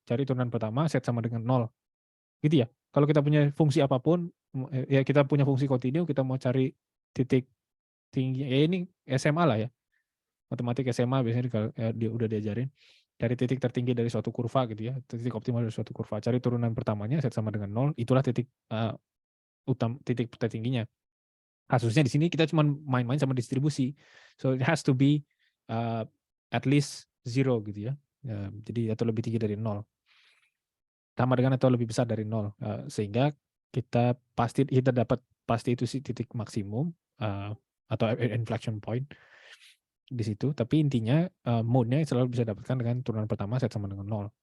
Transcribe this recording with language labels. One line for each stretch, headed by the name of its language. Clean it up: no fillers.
Indonesian: Cari turunan pertama set sama dengan 0. Gitu ya. Kalau kita punya fungsi apapun, ya kita punya fungsi kontinu, kita mau cari titik tinggi, ya ini SMA lah ya. Matematik SMA biasanya dia udah diajarin. Cari titik tertinggi dari suatu kurva gitu ya, titik optimal dari suatu kurva. Cari turunan pertamanya set sama dengan 0, itulah titik titik tertingginya. Kasusnya di sini kita cuma main-main sama distribusi.
English: So it has to be at least 0
Indonesian: gitu ya. Jadi atau lebih tinggi dari 0. Sama dengan atau lebih besar dari 0, sehingga kita dapat pasti itu sih titik maksimum atau inflection point di situ. Tapi intinya mode-nya selalu bisa dapatkan dengan turunan pertama set sama dengan 0.